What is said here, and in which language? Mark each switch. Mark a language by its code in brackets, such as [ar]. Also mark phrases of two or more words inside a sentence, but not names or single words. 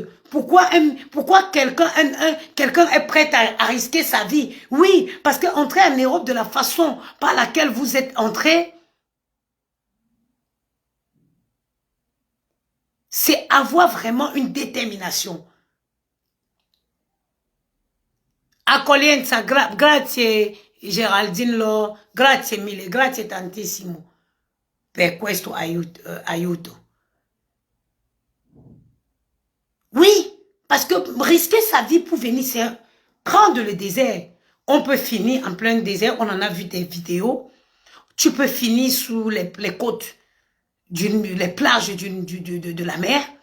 [fr] Pourquoi quelqu'un est prêt à risquer sa vie? Oui, parce qu'entrer en Europe de la façon par laquelle vous êtes entré, c'est avoir vraiment une détermination. [it] Accoglienza, grazie Geraldine Lo, grazie mille, grazie tantissimo per questo aiuto. [fr] Oui, parce que risquer sa vie pour venir, c'est prendre le désert. On peut finir en plein désert, on en a vu des vidéos. Tu peux finir sous les côtes, les plages de la mer.